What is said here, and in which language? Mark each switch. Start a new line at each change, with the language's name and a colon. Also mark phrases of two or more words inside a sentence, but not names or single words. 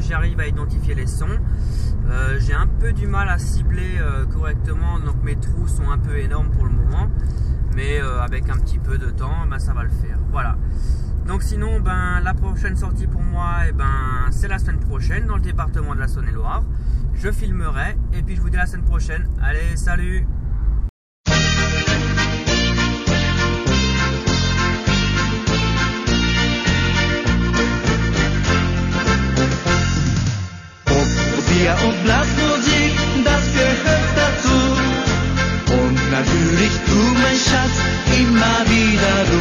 French: J'arrive à identifier les sons. J'ai un peu du mal à cibler correctement, donc mes trous sont un peu énormes pour le moment. Mais avec un petit peu de temps, ben, ça va le faire. Voilà. Donc sinon, ben, la prochaine sortie pour moi, c'est la semaine prochaine dans le département de la Saône-et-Loire. Je filmerai et puis je vous dis à la semaine prochaine. Allez, salut!
German: Und Blasmusik, das gehört dazu. Und natürlich du, mein Schatz, immer wieder du.